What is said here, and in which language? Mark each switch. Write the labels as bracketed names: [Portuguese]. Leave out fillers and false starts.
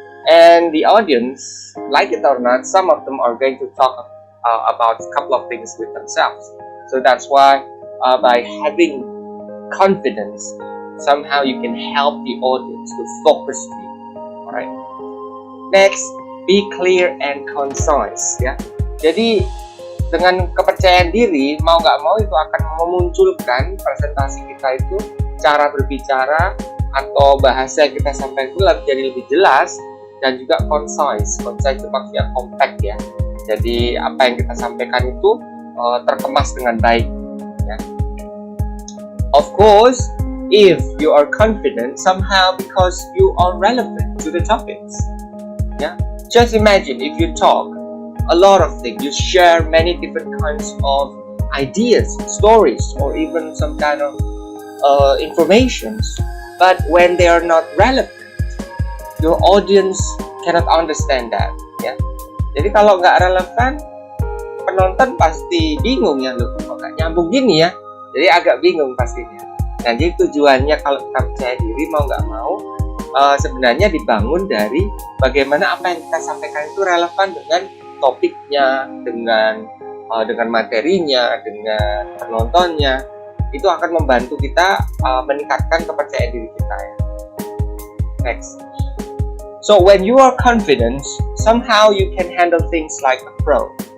[English] And the audience, like it or not, some of them are going to talk about a couple of things with themselves. So that's why by having confidence, somehow you can help the audience to focus you. Alright. Next, be clear and concise. Ya. [Indonesian] Jadi dengan kepercayaan diri, mau nggak mau itu akan memunculkan presentasi kita itu, cara berbicara atau bahasa yang kita sampaikan itu jadi lebih jelas dan juga concise. Concise itu maksudnya compact ya. Jadi apa yang kita sampaikan itu terkemas dengan baik. Ya. [English] Of course, if you are confident somehow because you are relevant to the topics. Yeah. Just imagine if you talk a lot of things, you share many different kinds of ideas, stories, or even some kind of informations. But when they are not relevant, your audience cannot understand that, ya. [Indonesian] Jadi kalau nggak relevan, penonton pasti bingung ya, loh kok nggak nyambung gini ya. Jadi agak bingung pastinya. Nah, jadi tujuannya kalau kita percaya diri mau nggak mau, sebenarnya dibangun dari bagaimana apa yang kita sampaikan itu relevan dengan topiknya, dengan materinya, dengan penontonnya. Itu akan membantu kita meningkatkan kepercayaan diri kita ya. [English] Next. So when you are confident, somehow you can handle things like a pro.